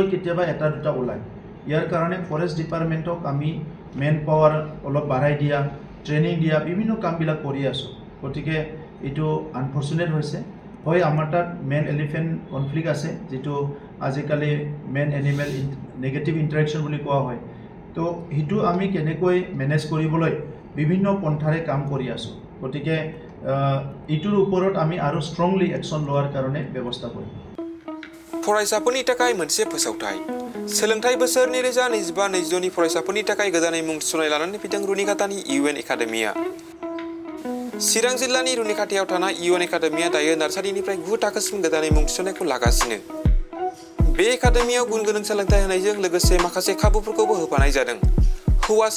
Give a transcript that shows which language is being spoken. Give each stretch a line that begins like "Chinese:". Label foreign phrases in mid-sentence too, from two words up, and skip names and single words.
Assamese: কেতিয়াবা এটা দুটা ওলাই ইয়াৰ কাৰণে
English: forest department
Assamese: আমি
English: man power
Assamese: অলপ বঢ়াই দিয়া ট্ৰেনিং দিয়া বিভিন্ন কামবিলাক কৰি আছো গতিকে এটো আনফৰচুনেট হৈছে হয় আমাৰ তাত
English: man elephant conflict
Assamese: আছে যেটো আজিকালি
English: man animal negative interaction
Assamese: বুলি কোৱা হয় তো হিটো আমি কেনেকৈ মেনেজ কৰিবলৈ বিভিন্ন পন্থাৰে কাম কৰি আছো গতিকে ইটোৰ ওপৰত আমি আৰু
English: strongly action
Assamese: লোৱাৰ কাৰণে ব্যৱস্থা কৰিম
Bodo: फरायसाफोरनि थाखाय मोनसे फोसावथाय सोलोंथाइ बोसोर 2025-2026 नि फरायसाफोरनि थाखाय गोदानै मुं थिसननाय लानानै फैदों रुनिखातानि इउएन एकाडेमिया चिरां जिल्लानि रुनिखातायाव थानाय इउएन एकाडेमिया दायो नार्सारिनिफ्राय 9 थाखोसिम गोदानै मुं थिसननायखौ लागासिनो बे एकाडेमियाव गुन गोनां सोलोंथाइ होनायजों लोगोसे माखासे खाबुफोरखौबो होफानाय जादों हौवासा